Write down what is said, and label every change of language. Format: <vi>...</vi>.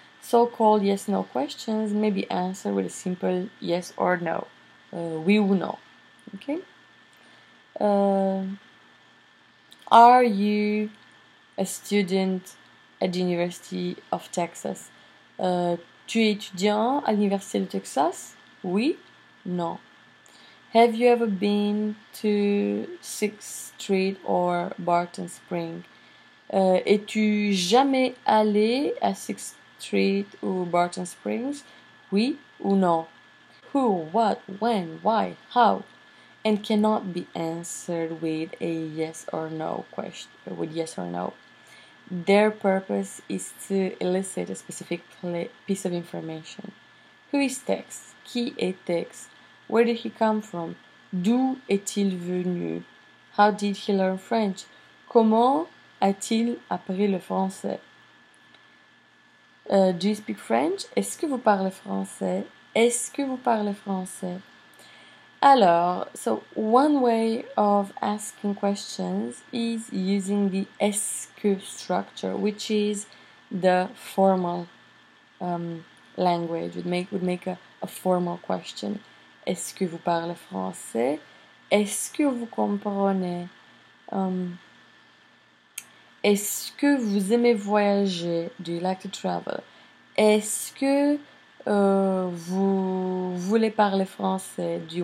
<en>So-called yes-no questions may be answered with a simple yes or no,</en> <fr>oui ou non.</fr> <en>Okay. Are you a student at the University of Texas?</en> <fr>Tu es étudiant à l'Université de Texas? Oui, non.</fr> <en>Have you ever been to 6th Street or Barton Spring?</en> <fr>Es-tu jamais allé à 6th Street ou Barton Springs? Oui ou non?</fr> <en>Who, what, when, why, how? And cannot be answered with a yes or no question, with yes or no. Their purpose is to elicit a specific piece of information. Who is Tex?</en> <fr>Qui est Tex?</fr> <en>Where did he come from?</en> <fr>D'où est-il venu?</fr> <en>How did he learn French?</en> <fr>Comment a-t-il appris le français?</fr> <en>Do you speak French?</en> <fr>Est-ce que vous parlez français? Est-ce que vous parlez français?</fr> <en>Alors, so one way of asking questions is using the est-ce que structure, which is the formal language. Would make a formal question.</en> <fr>Est-ce que vous parlez français? Est-ce que vous comprenez? Est-ce que vous aimez voyager?</fr> <en>Do you like to travel?</en> <fr>Est-ce que vous voulez parler français?</fr>